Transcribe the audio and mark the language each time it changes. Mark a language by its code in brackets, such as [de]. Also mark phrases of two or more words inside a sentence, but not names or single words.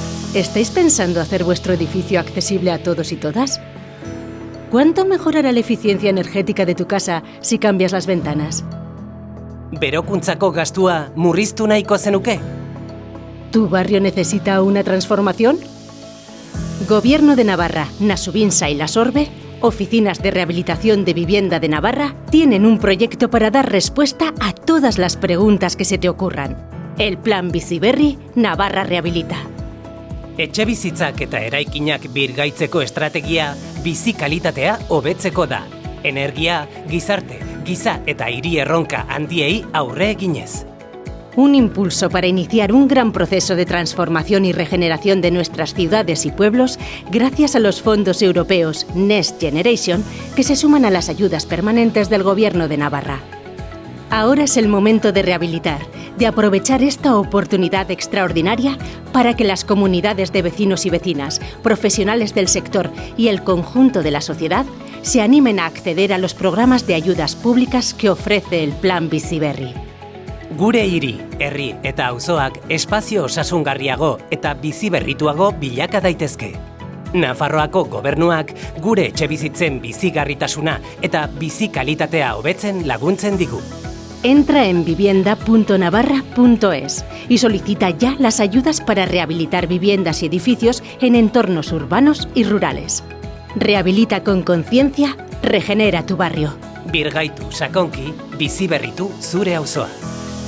[es] ¿Estáis pensando hacer vuestro edificio accesible a todos y todas? ¿Cuánto mejorará la eficiencia energética de tu casa si cambias las ventanas? [eu] Berokuntzako gastua murriztu nahiko zenuke? [es] ¿Tu barrio necesita una transformación? Gobierno de Navarra, Nasubinsa y la Sorbe, Oficinas de Rehabilitación de Vivienda de Navarra, tienen un proyecto para dar respuesta a todas las preguntas que se te ocurran. El Plan Bizi Berri Navarra Rehabilita. [eu] Etxebizitzak eta eraikinak birgaitzeko estrategia bizi kalitatea hobetzeko da. Energia, gizarte, giza eta hiri erronka handiei aurre eginez. [es] Un impulso para iniciar un gran proceso de transformación y regeneración de nuestras ciudades y pueblos gracias a los fondos europeos Next Generation que se suman a las ayudas permanentes del Gobierno de Navarra. Ahora es el momento de rehabilitar, de aprovechar esta oportunidad extraordinaria para que las comunidades de vecinos y vecinas, profesionales del sector y el conjunto de la sociedad se animen a acceder a los programas de ayudas públicas que ofrece el Plan Bizi Berri. [eu] Gure hiri, herri eta auzoak espazio osasungarriago eta biziberrituago bilaka daitezke. Nafarroako gobernuak gure etxebizitzen bizigarritasuna eta bizi kalitatea hobetzen laguntzen digu. [es] Entra en vivienda.navarra.es y solicita ya las ayudas para rehabilitar viviendas y edificios en entornos urbanos y rurales. Rehabilita con conciencia, regenera tu barrio. [eu] Birgaitu sakonki, biziberritu zure auzoa.